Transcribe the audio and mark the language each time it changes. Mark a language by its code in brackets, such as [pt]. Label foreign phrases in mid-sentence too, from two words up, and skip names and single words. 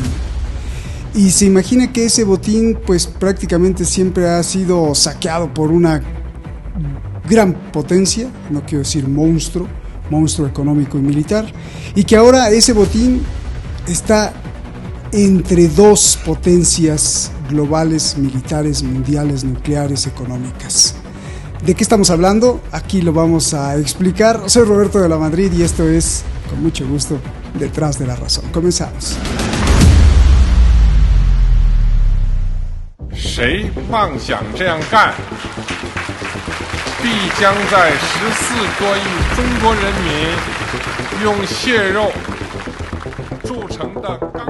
[es] Y se imagina que ese botín pues prácticamente siempre ha sido saqueado por una gran potencia, no quiero decir monstruo económico y militar, y que ahora ese botín está entre dos potencias globales, militares, mundiales, nucleares, económicas. ¿De qué estamos hablando? Aquí lo vamos a explicar. Soy Roberto de la Madrid y esto es, con mucho gusto, Detrás de la Razón. Comenzamos. [zh] 谁妄想这样干，必将在14多亿中国人民用血肉铸成的钢。